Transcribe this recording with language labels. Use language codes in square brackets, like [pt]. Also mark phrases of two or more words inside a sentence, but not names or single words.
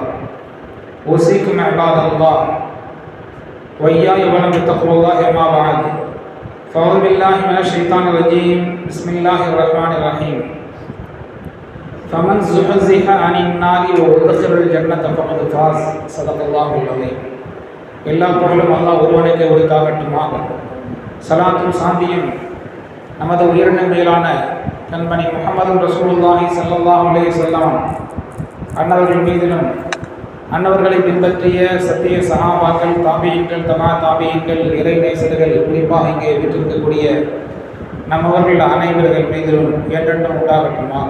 [ar] أوصيكم عباد الله وإياي ولم تقوا الله ما بعد. فأعوذ بالله من الشيطان الرجيم. بسم الله الرحمن الرحيم. فمن زحزح عن النار وأدخل الجنة فقد فاز. صدق الله العظيم. [ta] எல்லா புகழும் அல்லாஹ் ஒருவனுக்கே உரித்தாகட்டுமாக. ஸலாத்தும் சாந்தியும் நமது உயிரின மேலான கண்மணி முஹம்மது [ar] رسول الله صلى الله عليه وسلم [ta] அன்னவர்கள் மீதிலும் அன்னவர்களை பின்பற்றிய சத்திய சஹாபாக்கள், தாபியீன்கள், தபா தாபியீன்கள், இறை நேசர்கள், குறிப்பாக இங்கே விட்டிருக்கக்கூடிய நம்மவர்கள் அனைவர்கள் மீதிலும் என்றென்றும் உண்டாகட்டுமாக.